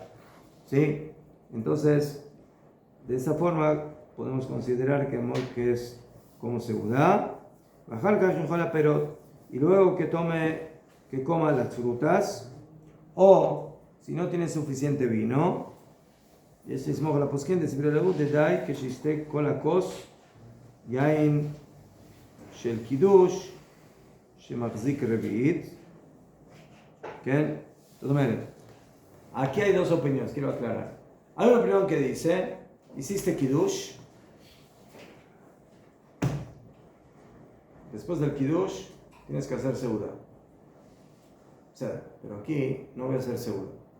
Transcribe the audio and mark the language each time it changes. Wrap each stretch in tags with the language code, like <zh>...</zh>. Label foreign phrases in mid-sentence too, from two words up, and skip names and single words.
<es>¿Sí? Entonces, de esa forma podemos considerar que es como seuda. Bajar Kashunjola Perot. Y luego que coma las frutas, o si no tiene suficiente vino,</es> <he>יש לסמוך על הפוסקים דסברי להוא דדי כשישתה כל הכוס יין של קידוש שמחזיק רביעית. ¿כן? זאת אומרת,</he> <es>aquí hay dos opiniones, quiero aclarar. Hay una opinión que dice, hiciste kiddush, después del kiddush tienes que hacer seuda. O sea, pero aquí no voy a hacer seuda.</es>